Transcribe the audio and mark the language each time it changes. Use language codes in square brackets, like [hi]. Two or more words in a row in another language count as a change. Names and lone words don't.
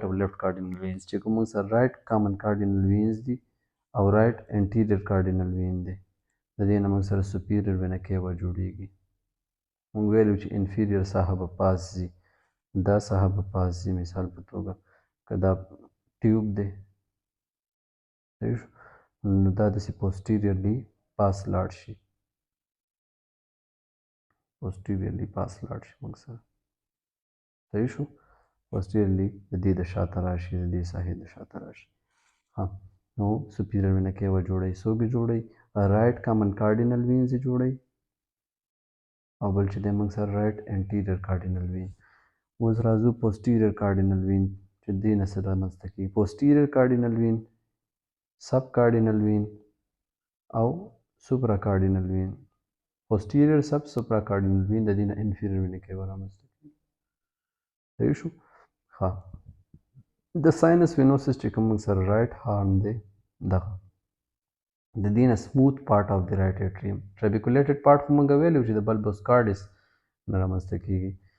[ps] او [en] left cardinal veins [ps] چې کوم موږ سره [en] right common cardinal veins [ps] دي او [en] right anterior cardinal vein [ps] دی د دې نه موږ سره [en] superior vena cava [ps] جوړیږي موږ ویلو چې انفیریور ساحه به پاس ځي دا ساحه به پاس ځي مثال په توګه که دا ټیوب دی صحیح شو نو دا داسې پوسټیریرلی پاس لاړ شي posteriorly پاس لاړ شي موږ سره. صحیح شو. posteriorly د دې د شاته راشي، د دې ساحې د شاته راشي. ها نو [en] superior vena cava [ps] جوړوي. څوک یې جوړوي؟ [en] right common cardinal veins [ps] یې جوړوي او بل چې دی موږ سره [en] right anterior cardinal vein. [ps] اوس راځو [en] posterior cardinal vein [ps] چې دې نه څه رامنځته کېږي. [en] posterior cardinal vein، sub cardinal vein او supra cardinal vein. posterior sub supra cardinal vein [ps] د دې نه [en] inferior vena cava [ps] رامنځته کېږي. صحیح شو. ها د [en] sinus venosus [ps] چې کوم موږ سره [en] right horn [ps] دی، دغه د دې نه [en] smooth part of [ps] د [en] right atrium, trabeculated part [ps] خو موږ ویلو چې د [en] bulbus cordis [ps] نه رامنځته کېږي.